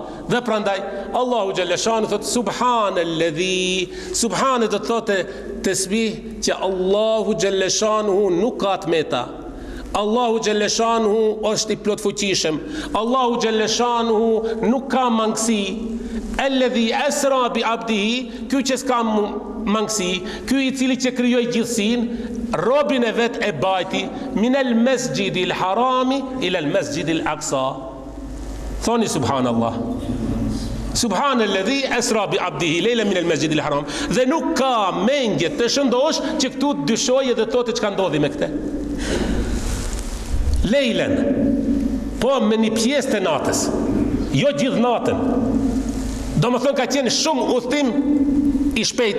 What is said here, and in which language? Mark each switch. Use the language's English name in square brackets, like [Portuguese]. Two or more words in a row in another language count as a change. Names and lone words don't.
[Albanian] Dhe prandaj Allahu xhaleshanu thot subhanalladhi, subhane do të thotë tasbih që Allahu xhaleshanu nuk ka të meta. Allahu xhaleshanuhu është I plot fuqishëm. Allahu xhaleshanuhu nuk ka mangësi. [Arabic] الذي أسرى بعبده, [Albanian] ky që s'ka mangësi, ky I cili që krijoi gjithësinë, robin e vet e bajti [Arabic] من المسجد الحرام إلى المسجد الأقصى. [Albanian] Thoni subhanallah. [Arabic] سبحان الذي أسرى بعبده ليلا من المسجد الحرام. [Albanian] Dhe nuk ka mendje të shëndosh që këtu dyshojë dhe thotë çka ndodhi me këtë. Lejlen, po me një pjesë të natës, jo gjithë natën. Do më thënë ka qenë shumë udhtim I shpejt.